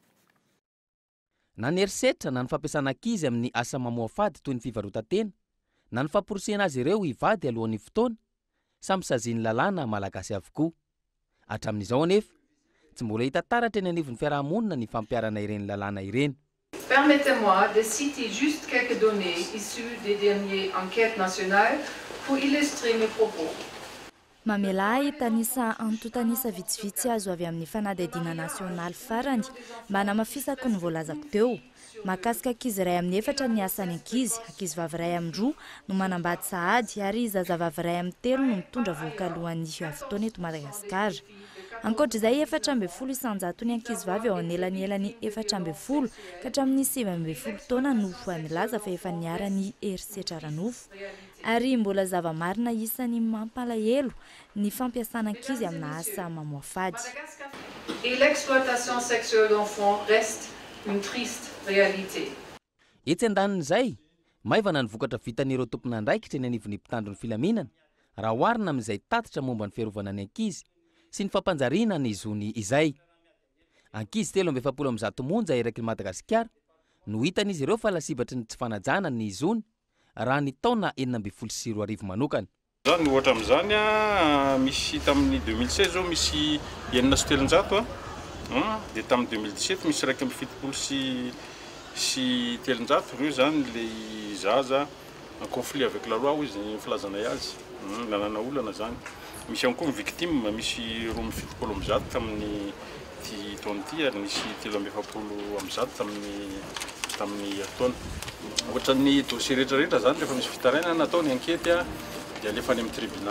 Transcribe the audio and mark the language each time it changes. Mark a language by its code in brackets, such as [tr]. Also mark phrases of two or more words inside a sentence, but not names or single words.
[mg] Na ny herisetra na ny fampiasana ankizy amin'ny asa mamoa fady toy ny fivarotan-tena, na ny famporosiana azy ireo hivady alohan'ny fotoana, samy saziany lalàna malagasy avokoa. Hatramin'izao anefa, tsy mbola hita taratra eny anivon'ny fiarahamonina ny fampiarana ireny lalàna ireny. [fr] Permettez-moi de citer juste quelques données issues des dernières enquêtes nationales pour illustrer mes propos. [mg] Mamelahy tanisa antotanisa vitsivitsy azo avy amin'ny fanadihadiana nasionaly farany mba hanamafisako ny voalazako teo. Mahakasika ankizy iray amin'ny 4 ny asan'ny ankizy, ankizy vavy iray amin'ny 2 no manambady sahady ary zazavavy iray amin'ny 3 no mitondra voakalohan'ny fotoana eto Madagasikara. Ankoatr'izay 410 isanjato-ny ankizy vavy ao anelany 410 ka hatramin'ny 710 taona no milaza fa efa niara-ny herisetra aranofo. Ary mbola zava-marina isan'ny mampalahelo ny fampiasana ankizy amina asa mamoa fady. [fr] Et l'exploitation sexuelle d'enfants reste une triste réalité. [mg] Etsy andanin'izay, maivana ny vokatra vitan'ireo tompon'andraikitra eny anivon'ny mpitandro ny filaminana, raha oharina amin'izay tatitra momba ny fiarovana ny ankizy sy ny fampanjariana ny izony izay. Ankizy 370 monja eraky Madagasikara no hitan'izy ireo fa lasibatry ny tsy fanajana ny izony raha ny taona 2024 manokana. Zany ohatra amin'izany misy tamin'ny 2016 zao misy 700 dia tamin'ny 2017 misy 170 sy 700 reo zany le zaza [fr] en conflit avec la loi [mg] izy filazana azy nanana olana zany. Misy ihany koa victime misy 70 tamin'ny taona ty ary misy 370 tamin'ny taona. Ohatra ny dossier rehetrarehetra zany rehefa misy fitaraina natao ny ankety dia alefa any amin'ny tribunal.